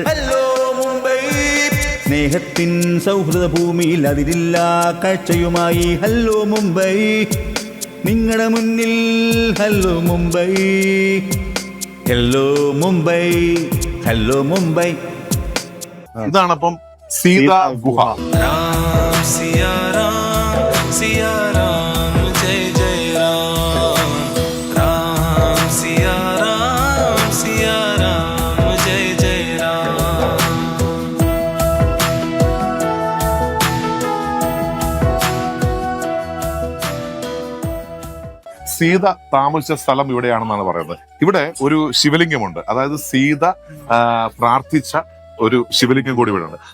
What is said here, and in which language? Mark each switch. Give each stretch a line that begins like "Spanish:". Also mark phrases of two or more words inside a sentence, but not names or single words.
Malayalam: ഹലോ മുംബൈ, സ്നേഹത്തിൻ സൗഹൃദ ഭൂമിയിൽ അതിരില്ലാ കാഴ്ചയുമായി. ഹലോ മുംബൈ, നിങ്ങളുടെ മുന്നിൽ. ഹലോ മുംബൈ, ഹലോ മുംബൈ, ഹലോ മുംബൈ. ഇതാണപ്പം സീതാ ഗുഹ.
Hindi: राम सिया राम जय जय राम. राम सिया राम जय जय राम.
Malayalam: സീത താമസിച്ച സ്ഥലം ഇവിടെയാണെന്നാണ് പറയുന്നത്. ഇവിടെ ഒരു ശിവലിംഗമുണ്ട്, അതായത് സീത പ്രാർത്ഥിച്ച ഒരു ശിവലിംഗം കൂടി ഇവിടെ ഉണ്ട്.